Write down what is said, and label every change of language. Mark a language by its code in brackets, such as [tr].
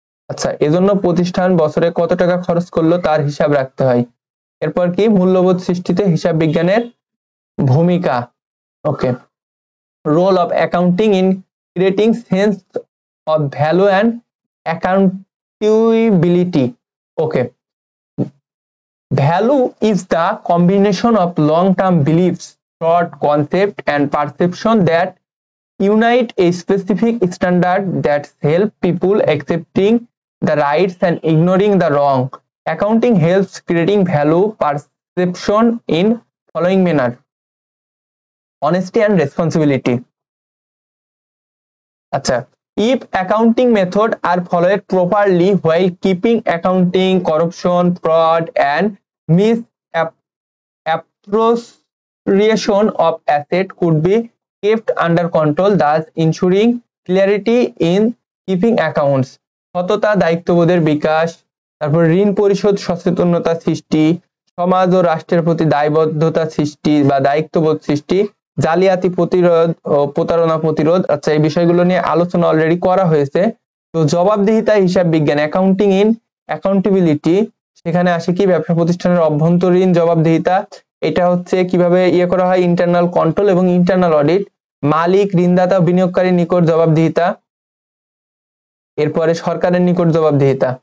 [bn] আচ্ছা, এজন্য প্রতিষ্ঠান বছরে কত টাকা খরচ করলো তার হিসাব রাখতে হয়। এরপর কি, মূল্যবোধ সৃষ্টিতে হিসাব বিজ্ঞানের ভূমিকা। [en] Okay, role of accounting in creating sense of value and accountability. Okay, value is the combination of long-term beliefs, short concept and perception that unite a specific standard that help people accepting the rights and ignoring the wrong. Accounting helps creating value perception in following manner: honesty and responsibility. Acha, if accounting methods are followed properly while keeping accounting, corruption, fraud and misappropriation of asset could be kept under control, thus ensuring clarity in keeping accounts. [bn] সততা, দায়িত্ববোধের বিকাশ, তারপর ঋণ পরিশোধ সচেতনতা সৃষ্টি, সমাজ ও রাষ্ট্রের প্রতি দায়বদ্ধতা সৃষ্টি বা দায়িত্ববোধ সৃষ্টি, জালিয়াতি প্রতিরোধ ও প্রতারণা প্রতিরোধ। আচ্ছা, এই বিষয়গুলো নিয়ে আলোচনা অলরেডি করা হয়েছে। তো জবাবদিহিতা, হিসাব বিজ্ঞান, অ্যাকাউন্টিং ইন অ্যাকাউন্টেবিলিটি, সেখানে আসে কি ব্যবসা প্রতিষ্ঠানের অভ্যন্তরীণ জবাবদিহিতা, এটা হচ্ছে কিভাবে করা হয়, ইন্টারনাল কন্ট্রোল এবং ইন্টারনাল অডিট, মালিক, ঋণদাতা, বিনিয়োগকারীর নিকট জবাবদিহিতা, এরপরে সরকারের নিকট জবাবদিহিতা।